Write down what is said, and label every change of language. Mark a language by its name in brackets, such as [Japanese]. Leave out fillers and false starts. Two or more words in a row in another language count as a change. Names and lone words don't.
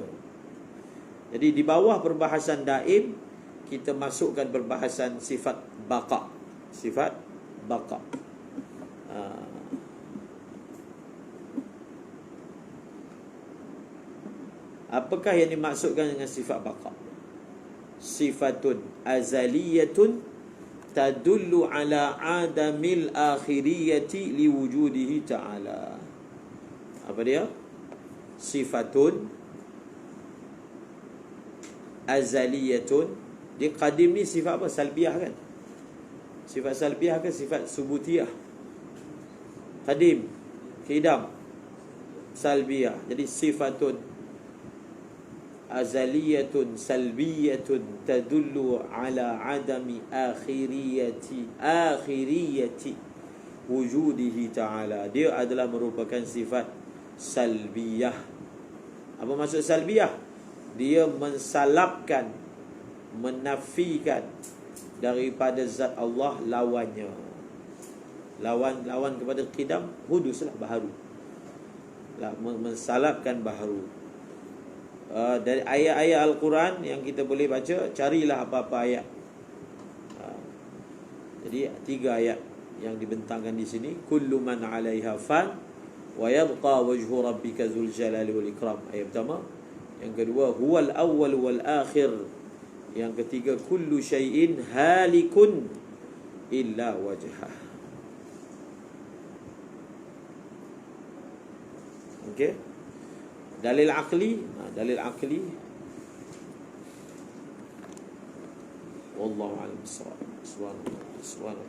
[Malay] Jadi di bawah perbahasan daim, kita masukkan perbahasan sifat baqa. Sifat baqa. Apakah yang dimaksudkan dengan sifat baqa? [Arabic] صفة أزلية تدل على عدم الآخرية لوجوده تعالى. [Malay] Apa dia? [Arabic] صفة أزلية. [Malay] Dia qadim ni sifat apa? Salbiyah kan? Sifat salbiyah ke sifat subutiyah? Qadim, qidam, salbiyah. [Arabic] Jadi صفة أزلية سلبية تدل على عدم آخرية وجوده تعالى. [Malay] Dia adalah merupakan sifat salbiyah. Apa maksud salbiyah? Dia mensalabkan, menafikan daripada zat Allah lawannya. Lawan kepada qidam, huduslah, baharu. Mensalabkan baharu. Dari ayat-ayat Al-Quran yang kita boleh baca, carilah apa-apa ayat. Jadi 3 ayat yang dibentangkan di sini. [Arabic] كل من عليها فان ويبقى وجه ربك ذو الجلال والإكرام. [Malay] Ayat pertama. Yang kedua, [Arabic] هو الأول والآخر. [Malay] Yang ketiga, [Arabic] كل شيء هالك إلا وجهه. [Malay] Okey. Dalil akli, [Arabic] والله أعلم بالصواب.